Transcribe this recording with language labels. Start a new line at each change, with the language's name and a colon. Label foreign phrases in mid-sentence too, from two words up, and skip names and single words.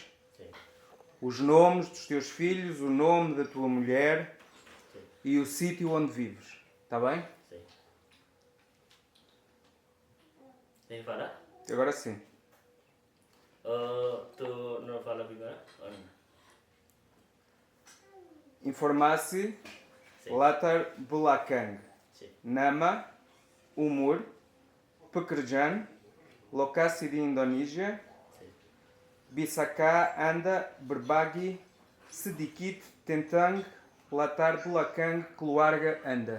Portuguese: Sim. os nomes dos teus filhos, o nome da tua mulher, Sim. e o sítio onde vives. Está bem? Sim. Tem que falar? Agora sim. Tu não fala bagaimana?
Indonesian: Informasi
Portuguese: Sim.
Indonesian: latar belakang.
Portuguese: Sim.
Indonesian: Nama, umur, pekerjaan, lokasi di Indonesia,
Portuguese: Sim.
Indonesian: bisakah Anda berbagi sedikit tentang latar belakang keluarga Anda?